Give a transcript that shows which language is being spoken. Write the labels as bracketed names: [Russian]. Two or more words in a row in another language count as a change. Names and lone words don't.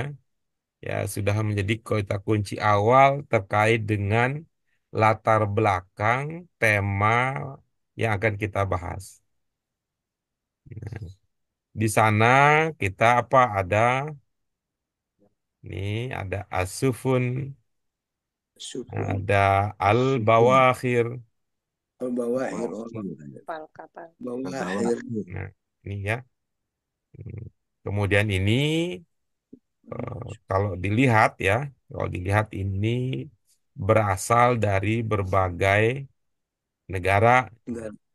[Indonesian] Ya, sudah menjadi kata kunci awal terkait dengan latar belakang tema yang akan kita bahas. Di sana kita apa ada ini ada asufun, Sukun. ada Sukun. al-bawakhir. Al Bawahir. Oh, Bawahir. Kapal-kapal. Bawahir. Bawahir. Nah, ini ya. Hmm. Kemudian ini kalau dilihat ya, kalau dilihat ini berasal dari berbagai negara. Tinggal